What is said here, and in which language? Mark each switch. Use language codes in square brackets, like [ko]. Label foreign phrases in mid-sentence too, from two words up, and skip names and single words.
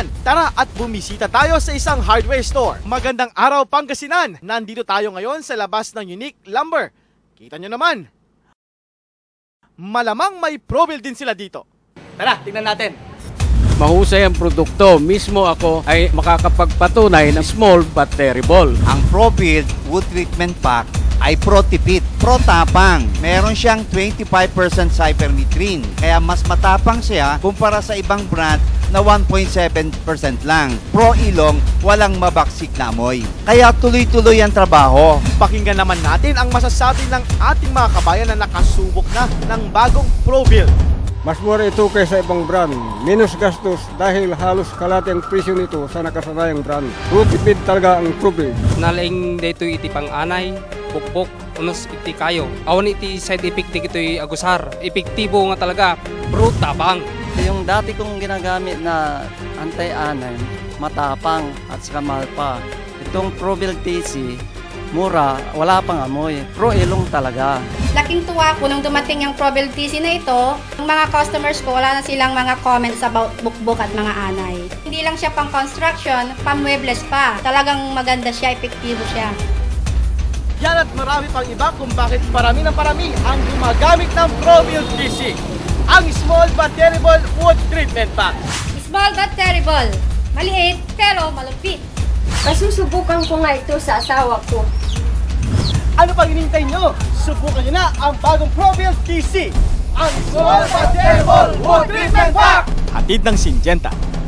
[tl] Tara at bumisita tayo sa isang hardware store. Magandang araw Pangasinan! Nandito tayo ngayon sa labas ng Unique Lumber. Kita nyo naman. Malamang may ProBuild din sila dito. Tara, tingnan natin. Mahusay ang produkto. Mismo ako ay makakapagpatunay ng [en] small but terrible. [tl] Ang ProBuild Wood Treatment Pack ay pro-tipid, pro-tapang. Meron siyang 25% cypermethrin. Kaya mas matapang siya kumpara sa ibang brand na 1.7% lang. Pro-ilong, walang mabaksik na amoy. Kaya tuloy-tuloy ang trabaho. Pakinggan naman natin ang masasabi ng ating mga kabayan na nakasubok na ng bagong ProBuild. Mas mura ito kaysa ibang brand. Minus gastos dahil halos kalahati ang presyo nito sa nakasanayang brand. Tipid talaga ang ProBuild. [ilo] Nalaing dito iti pang anay, bukbok, unos iti kayo. Awan iti [en] side effect [ilo] iti agusar. Epektibo nga talaga, bro tabang. [tl] Yung dati kong ginagamit na anti-anay, matapang at saka mahal pa. Itong ProBuild TC, mura, wala pang amoy. Pro-ilong talaga. Laking tuwa ko nung dumating yung ProBuild TC na ito. Yung mga customers ko, wala na silang mga [en] comments about [tl] bukbok at mga anay. Hindi lang siya pang construction, pang-muebles pa. Talagang maganda siya, epektibo siya. Yan at marami pang iba kung bakit parami ng parami ang gumagamit ng ProBuild TC. Ang Small but Terrible Wood Treatment Pack. [en] Small but terrible. [tl] Maliit pero malupit. Masusubukan ko nga ito sa asawa ko. Ano pang hinihintay nyo? Subukan nyo na ang bagong ProBuild TC. Ang Small but Terrible Wood Treatment Pack. Hatid ng Syngenta.